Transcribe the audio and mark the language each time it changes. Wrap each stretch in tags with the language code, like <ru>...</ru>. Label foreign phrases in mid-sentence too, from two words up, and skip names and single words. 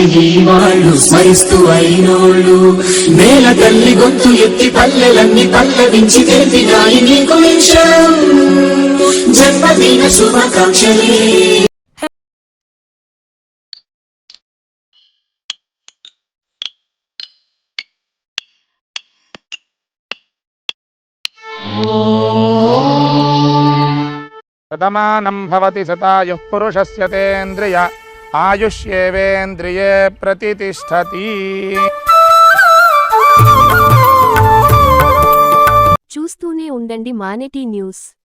<te>ఈ వాళ్ళు స్మరిస్తూ అయినోళ్ళు నేల తల్లి గొంతు ఎత్తి పల్లెలన్నీ పల్లవించి తెలిపినాయి నీకు నిమిషం జన్మదిన శుభాకాంక్షలే.</te> <sa>शतमानं भवति शतायुः पुरुषस्य तेन्द्रिय आयुष्येवेन्द्रिये प्रतितिष्ठति.</sa> <te>చూస్తూనే ఉండండి మానెటీ న్యూస్.</te>